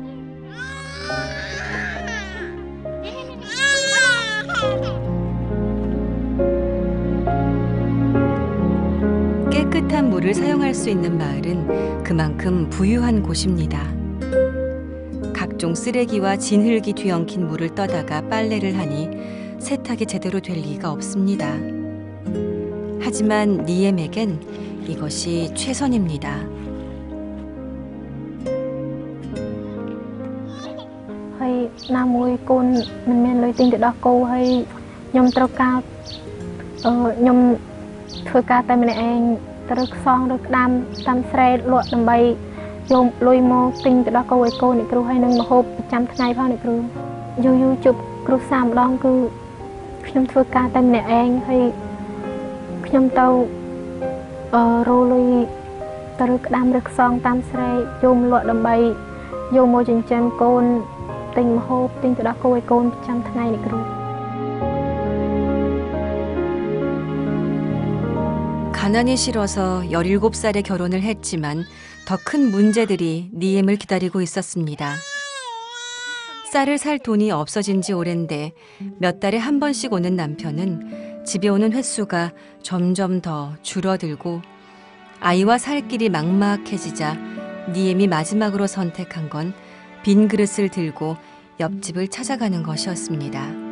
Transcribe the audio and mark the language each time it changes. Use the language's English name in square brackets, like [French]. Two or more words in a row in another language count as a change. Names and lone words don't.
[Korean] 깨끗한 물을 사용할 수 있는 마을은 그만큼 부유한 곳입니다. 각종 쓰레기와 진흙이 뒤엉킨 물을 떠다가 빨래를 하니 세탁이 제대로 될 리가 없습니다. 하지만 니엠에겐 이것이 최선입니다. [Khmer] ហើយណាមួយកូនមិនមានលុយទិញទៅដោះគោហើយខ្ញុំត្រូវការខ្ញុំធ្វើការតែម្នាក់ឯងត្រូវខ្ស ងឬក្តាមតាមស្រែលក់ដើម្បីយកលុយមកទិញទៅដោះគោឲ្យកូនអ្នកគ្រូហើយនឹងម្ហូបប្រចាំថ្ងៃផងអ្នកគ្រូយូរជប់គ្រូសាម្ដងគឺខ្ញុំធ្វើការតែម្នាក់ឯងហើយខ្ញុំទៅរោលុយទៅក្តាមឬខ្សងតាមស្រែយកមកលក់ដើម្បីយកមកចិញ្ចឹមកូនទិញម្ហូបទិញទៅដោះគោឲ្យកូនប្រចាំថ្ងៃអ្នកគ្រូ [Korean] 가난이 싫어서 17살에 결혼을 했지만 더 큰 문제들이 니엠을 기다리고 있었습니다. 쌀을 살 돈이 없어진 지 오랜데 몇 달에 한 번씩 오는 남편은 집에 오는 횟수가 점점 더 줄어들고 아이와 살 길이 막막해지자 니엠이 마지막으로 선택한 건 빈 그릇을 들고 옆집을 찾아가는 것이었습니다.